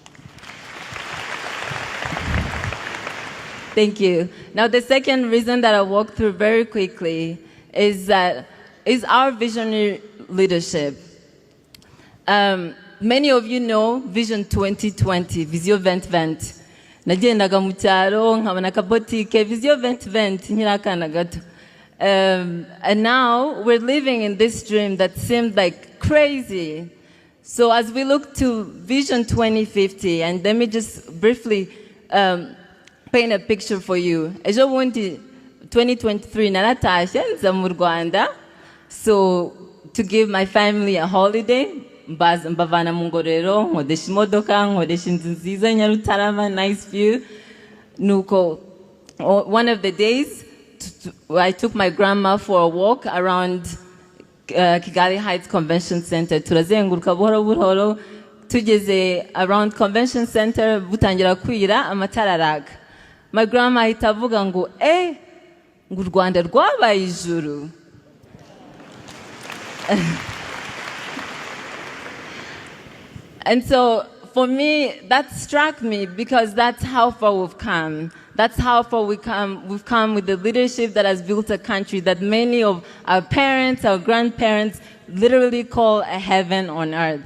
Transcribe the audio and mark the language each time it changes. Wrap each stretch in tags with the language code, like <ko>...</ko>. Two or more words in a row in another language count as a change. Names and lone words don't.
<en>Thank you. Now, the second reason that I'll walk through very quickly is our visionary leadership. Many of you know Vision 2020, Vision 2020.</en> <rw>Nagendaga mu cyaro nkabona akabotike Vision 2020 nyirakana gato.</rw> <en>And now we're living in this dream that seemed like crazy. So as we look to Vision 2050, and let me just briefly paint a picture for you.</en> <rw>Ejo bundi 2023 naratashye nza mu Rwanda,</rw> <en>so to give my family a holiday,</en> <rw>mbavana mu Ngororero, nkodesha imodoka, nkodesha inzu nziza Nyarutarama,</rw> <en>nice view. Nuko one of the days I took my grandma for a walk around Kigali Heights Convention Center.</en> <rw>Turazenguruka buhoro buhoro, tugeze around Convention Center, butangira kwira amatara araka.</rw> <en>My grandma</en> <rw>ahita avuga ngo ngo u Rwanda rwabaye ijuru.</rw> <en>And so for me, that struck me because that's how far we've come. That's how far we've come with the leadership that has built a country that many of our parents, our grandparents literally call a heaven on earth.</en>